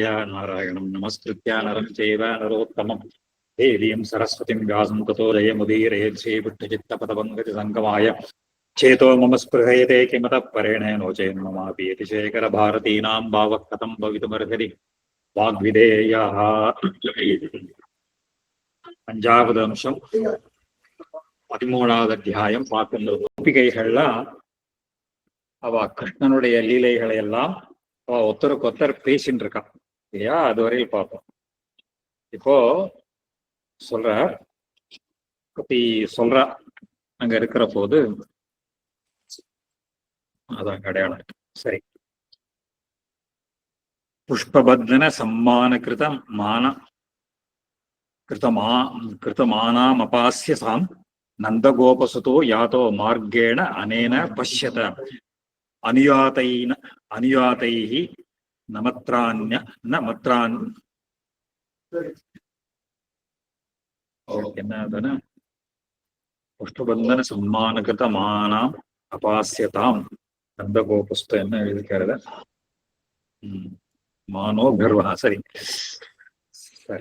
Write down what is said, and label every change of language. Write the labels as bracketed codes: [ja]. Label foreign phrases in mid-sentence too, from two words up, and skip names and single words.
[sa] नारायणं नमस्कृत्य नरं चैव नरोत्तमं देवीं सरस्वतीं व्यासं ततो जयमुदीरयेत् श्रीपुट्टचित्तपदपङ्कजसङ्गमाय चेतो मम स्पृहयते किमतः परेण नो चेन्ममापि यतिशेखरभारतीनां भावः कथं भवितुमर्हति वाग्विधेयः [ta] அஞ்சாவது அம்சம் 13வது அத்தியாயம் பார்க்கின்றது. கோபிகைகள்லாம் அவ கிருஷ்ணனுடைய லீலைகளை எல்லாம் அவ ஒருத்தருக்கு ஒருத்தர் பேசின்னு இருக்கா இல்லையா? அதுவரையில் பார்ப்போம். இப்போ சொல்ற அங்க இருக்கிற போது அதான் அடையாளம். [sa] சரி, पुष्पबन्धन सम्मान कृतमानामपास्य सां नन्दगोपसुतो यातो मार्गेण अनेन पश्यत अनुयातैः என்னதுன்னு पुष्पबन्धन सम्मानकृतमानाम् अपास्यतां नन्दगोपसुतः [ta] என்ன எழுதிக்கிறது? மானோ கர்வா. சரி சரி.